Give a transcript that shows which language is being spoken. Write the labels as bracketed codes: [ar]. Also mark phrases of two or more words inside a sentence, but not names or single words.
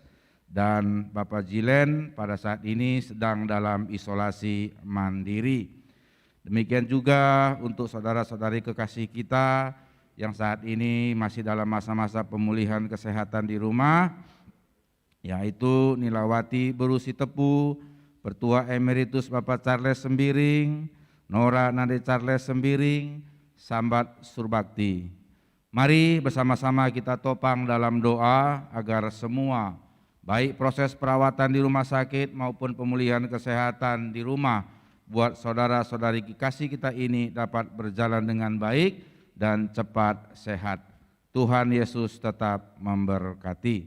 [id] Dan Bapak Jilen pada saat ini sedang dalam isolasi mandiri. Demikian juga untuk saudara-saudari kekasih kita yang saat ini masih dalam masa-masa pemulihan kesehatan di rumah, yaitu Nilawati Berusi Tepu, Pertua Emeritus Bapak Charles Sembiring, Nora Nade Charles Sembiring, Sambat Surbakti. Mari bersama-sama kita topang dalam doa agar semua, baik proses perawatan di rumah sakit maupun pemulihan kesehatan di rumah buat saudara-saudari kekasih kita ini dapat berjalan dengan baik dan cepat sehat. Tuhan Yesus tetap memberkati.